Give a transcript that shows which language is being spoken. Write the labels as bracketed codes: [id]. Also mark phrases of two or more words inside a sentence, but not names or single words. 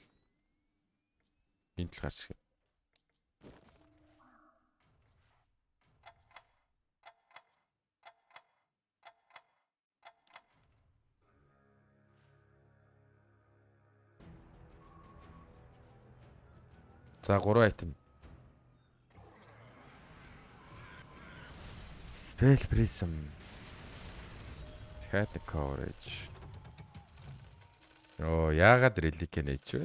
[mn] Энд л гарч ирэх. За 3 айтем. Spell Prism. [en] Hat coverage. [mn] Оо, яагаад релик нэж вэ?